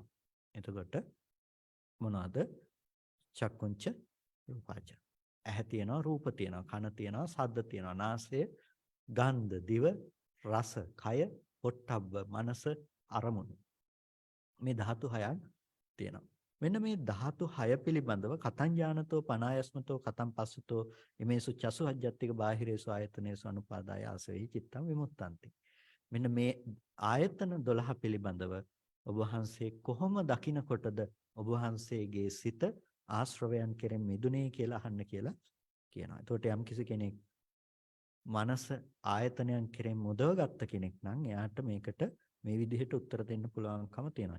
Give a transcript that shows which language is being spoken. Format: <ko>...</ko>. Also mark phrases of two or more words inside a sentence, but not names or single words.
<si>එතකොට මොනවාද?</si> <pi>චක්කුංච රූපාච.</pi> <si>ඇහැ තියෙනවා, රූප තියෙනවා, කන තියෙනවා, ශබ්ද තියෙනවා, නාසය, ගන්ධ, දිව, රස, කය, පොට්ටබ්බ, මනස, අරමුණු. මේ ධාතු 6ක් තියෙනවා. මෙන්න මේ ධාතු 6 පිළිබඳව</si> <pi>කතං ඥානතෝ පනායස්මතෝ කතං පස්සතෝ ඉමේසු චසු අජ්ජත්තික බාහිරේසු ආයතනේසු අනුපාදාය ආසවෙහි චිත්තං විමුක්තಂತಿ.</pi> <si>මෙන්න මේ ආයතන 12 පිළිබඳව ඔබ වහන්සේ කොහොම දකිනකොටද ඔබ වහන්සේගේ සිත ආශ්‍රවයන් කෙරෙන් මිදුනේ කියලා අහන්න කියලා කියනවා. එතකොට යම් කිසි කෙනෙක් මනස ආයතනයන් කෙරෙන් මුදවගත්ත කෙනෙක් නම් එයාට මේකට මේ විදිහට උත්තර දෙන්න පුළුවන්කම තියෙනවා.</si>